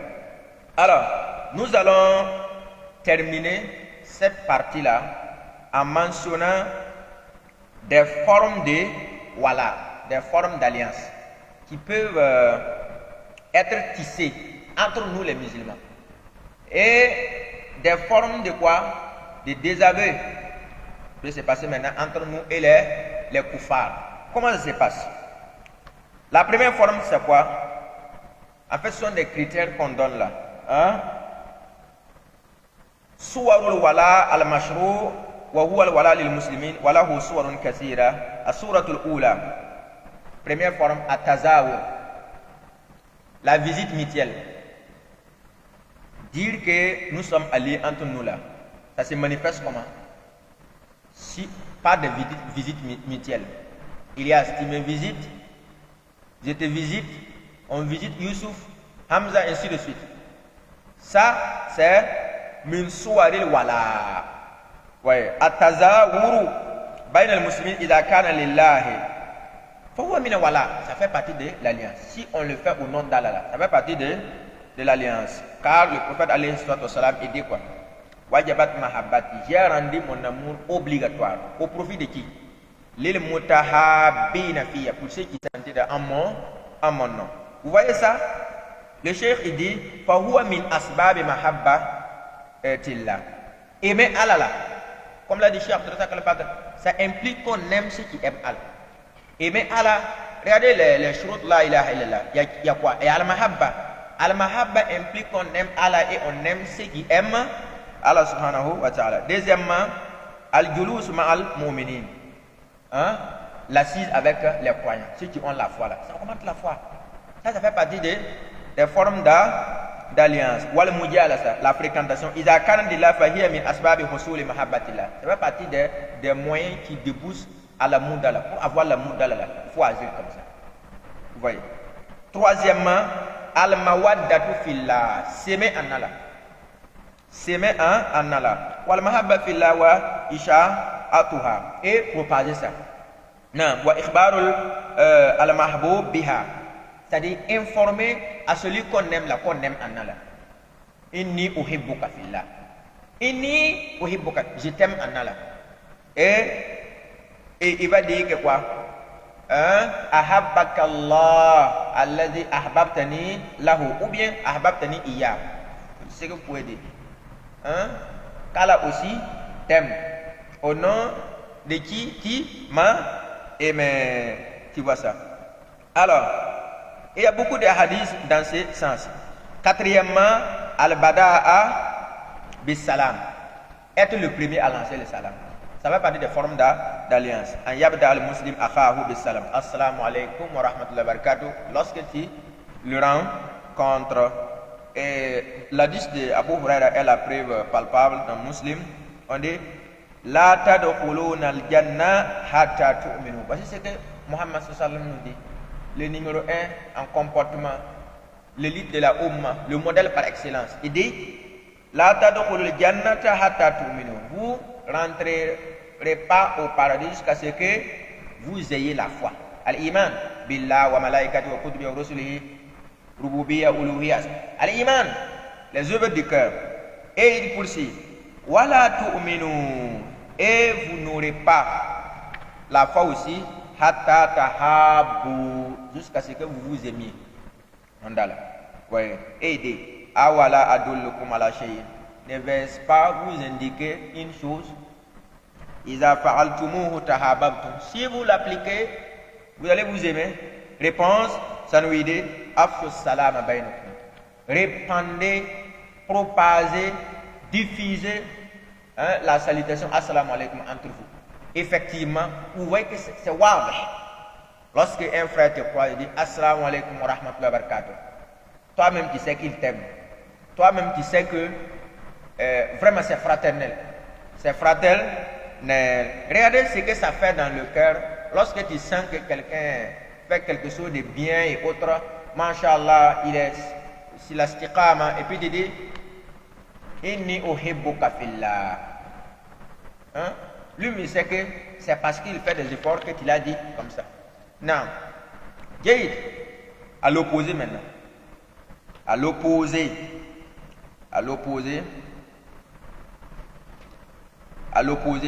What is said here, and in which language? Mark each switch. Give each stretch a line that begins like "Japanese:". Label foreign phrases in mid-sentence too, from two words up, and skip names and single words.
French: Alors, nous allons terminer cette partie-là en mentionnant des formes de wala, des formes d'alliance qui peuvent être tissées entre nous les musulmans. Et des formes de quoi? De désaveu qui peut se passer maintenant entre nous et les koufars. Comment ça se passe? La première forme, c'est quoi? En fait, ce sont des critères qu'on donne là.
Arabic: صور الولاء المشروع وهو الولاء للمسلمين وله صور كثيرة. الصورة الأولى.
French: Première forme, at-tazawur. La visite mutuelle. dire que nous sommes alliés entre nous là, ça se manifeste comment? Si pas de visite mutuelle. Ilias, tu me visites, je te visite, on visite Youssouf, Hamza, ainsi de suite. Ça, c'est
Arabic: من صور الولاء. Ouais, التزاور بين المسلمين إذا كان لله. فهو من الولاء,
French: ça fait partie de l'alliance. Si on le fait au nom d'Allah, ça fait partie de l'alliance. Car le prophète
Arabic: عليه السلام
French: dit quoi?
Arabic: وجبت محبتي,
French: j'ai rendu mon amour obligatoire. Au profit de qui?
Arabic: للمتحابين فيّ,
French: pour ceux qui s'entendent en mon nom. Vous voyez ça? Le cheikh il dit
Arabic: فهو من أسباب محبة الله.
French: Aimer Allah, comme l'a dit Cheikh Abdul Razak Al-Badr, ça implique qu'on aime ceux qui aiment Allah. Aimer Allah, regardez les
Arabic: شروط لا إله إلا الله,
French: il y a quoi? Et al-mahabba. Al-mahabba implique qu'on aime Allah et on aime ceux qui aiment Allah
Arabic: سبحانه وتعالى. Deuxièmement, الجلوس مع المؤمنين.
French: Hein? L'assise avec les croyants, ceux qui ont la foi là. Ça augmente la foi. Ça fait partie des formes d'alliance.
Arabic: والمجالسة,
French: la fréquentation.
Arabic: إذا كان لله فهي من أسباب حصول محبة الله.
French: Ça fait partie des moyens qui débouchent à l'amour d'Allah. Pour avoir l'amour d'Allah, il faut agir comme ça. Vous voyez. Troisièmement,
Arabic: المودة في الله,
French: s'aimer en Allah. S'aimer en Allah.
Arabic: والمحبة في الله وإشاعتها,
French: et propager ça. Non,
Arabic: وإخبار المحبوب بها,
French: c'est-à-dire informer à celui qu'on aime là, qu'on aime en Allah.
Arabic: إني أحبك في الله. إني أحبك,
French: je t'aime en Allah. Et il va dire que quoi?
Arabic: أحبك الله الذي أحببتني له, ou bien أحببتني إياه.
French: C'est ce que vous pouvez dire. Qu'Allah aussi t'aime. Au nom de qui m'a aimé. Tu vois ça. Alors, il y a beaucoup de hadiths dans ce sens.
Arabic: Quatrièmement, البدء بالسلام.
French: Être le premier à lancer le salam. Ça fait partie des formes d'alliance.
Arabic: أن يبدأ المسلم أخاه بالسلام. السلام عليكم ورحمة الله وبركاته.
French: Lorsque tu le rencontres. Et l'hadith de Abu Huraira est la preuve palpable dans Muslim. On dit
Arabic: لا تدخلون الجنة حتى تؤمنوا.
French: Voici ce que Muhammad
Arabic: صلى الله عليه وسلم
French: nous dit. Le numéro 1 en comportement, l'élite de la Ummah, le modèle par excellence. Il dit
Arabic: لا تدخلوا الجنة حتى تؤمنوا.
French: Vous rentrerez pas au paradis jusqu'à ce que vous ayez la foi.
Arabic: الإيمان بالله وملائكته وكتبه ورسله، ربوبية ألوهية.
French: Al-iman, les œuvres du cœur. Et il poursuit
Arabic: ولا تؤمنوا,
French: et vous n'aurez pas la foi aussi
Arabic: حتى تحابوا,
French: jusqu'à ce que vous vous aimiez. Mandala. Ouais. Et il dit
Arabic: أولا أدلكم على شيء,
French: ne vais-je pas vous indiquer une chose?
Arabic: إذا فعلتموه تحاببتم,
French: si vous l'appliquez, vous allez vous aimer. Réponse, ça nous dit
Arabic: أفشوا السلام بينكم,
French: répandez, propagez, diffusez la salutation
Arabic: السلام عليكم
French: entre vous. Effectivement, vous voyez que c'est wab. Lorsque un frère te croit, il dit
Arabic: السلام عليكم ورحمة الله وبركاته.
French: Toi-même tu sais qu'il t'aime. Toi-même tu sais que vraiment c'est fraternel. C'est fraternel. Regardez ce que ça fait dans le cœur lorsque tu sens que quelqu'un fait quelque chose de bien et autre. Masha'Allah, il est sur la istiqama, et puis tu dis
Arabic: إني أحبك في الله.
French: Lui, il sait que c'est parce qu'il fait des efforts que tu l'as dit comme ça. Non. Jayid. À l'opposé maintenant. À l'opposé. À l'opposé. À l'opposé.